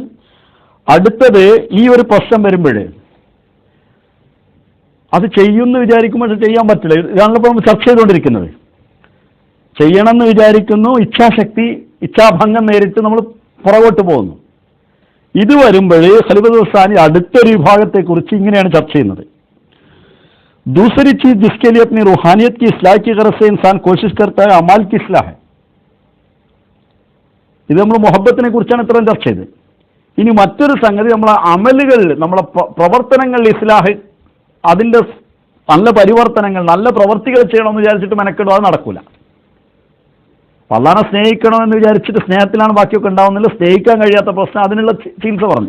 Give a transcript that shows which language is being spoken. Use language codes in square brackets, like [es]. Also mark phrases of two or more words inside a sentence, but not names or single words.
[ml] അടുത്തത്, ഈ ഒരു പ്രശ്നം വരുമ്പോൾ അത് ചെയ്യുമെന്ന് വിചാരിക്കുമ്പോൾ ചെയ്യാൻ പറ്റില്ല. ഇതാണല്ലോ നമ്മൾ ചർച്ച ചെയ്തുകൊണ്ടിരിക്കുന്നത്. ചെയ്യണമെന്ന് വിചാരിക്കുന്നു, ഇച്ഛാഭംഗം നേരിട്ട് നമ്മൾ പുറകോട്ട് പോകുന്നു. ഇത് വരുമ്പോൾ ഖലീഫത്തുൽ സാനി അടുത്തൊരു വിഭാഗത്തെക്കുറിച്ച് ഇങ്ങനെയാണ് ചർച്ച ചെയ്യുന്നത്. [ur] دوسری چیز جس کے لیے اپنی روحانیت کی اصلاح کی غرض سے انسان کوشش کرتا ہے، اعمال کی اصلاح ہے. [ml] ഇത് നമ്മൾ മുഹബത്തിനെ കുറിച്ചാണ് ഇത്രയും ചർച്ച ചെയ്തത്. ഇനി മറ്റൊരു സംഗതി, നമ്മളെ അമലുകൾ, നമ്മളെ പ്രവർത്തനങ്ങൾ ഇസ്ലാഹ്, അതിൻ്റെ നല്ല പരിവർത്തനങ്ങൾ, നല്ല പ്രവർത്തികൾ ചെയ്യണമെന്ന് വിചാരിച്ചിട്ട് മെനക്കെടും, അത് നടക്കൂല. അള്ളാഹനെ സ്നേഹിക്കണമെന്ന് വിചാരിച്ചിട്ട് സ്നേഹത്തിലാണ് ബാക്കിയൊക്കെ ഉണ്ടാവുന്നില്ല, സ്നേഹിക്കാൻ കഴിയാത്ത പ്രശ്നം, അതിനുള്ള ചികിത്സ പറഞ്ഞു.